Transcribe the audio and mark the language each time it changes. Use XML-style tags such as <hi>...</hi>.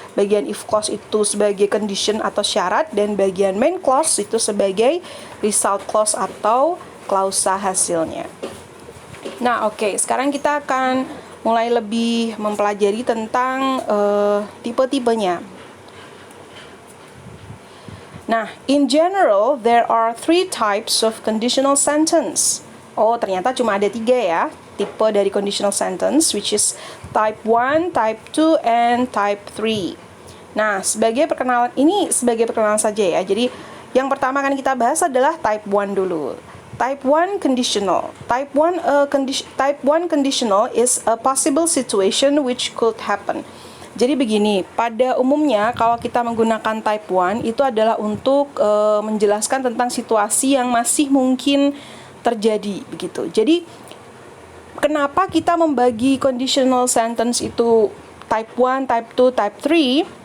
<id>Bagian if clause itu sebagai condition atau syarat, dan bagian main clause itu sebagai result clause atau klausa hasilnya. Nah, oke, sekarang kita akan mulai lebih mempelajari tentang tipe-tipenya.</id> <en>Nah, in general, there are 3 types of conditional sentence.</en> <id>Oh, ternyata cuma ada 3 ya, tipe dari conditional sentence,</id> <en>which is type 1, type 2, and type 3.</en> <id>Nah, sebagai perkenalan saja ya. Jadi, yang pertama akan kita bahas adalah type 1 dulu.</id> <en>Type 1 conditional. Type 1 conditional is a possible situation which could happen.</en> <id>Jadi begini, pada umumnya kalau kita menggunakan type 1 itu adalah untuk menjelaskan tentang situasi yang masih mungkin terjadi begitu. Jadi kenapa kita membagi conditional sentence itu type 1, type 2, type 3?</id>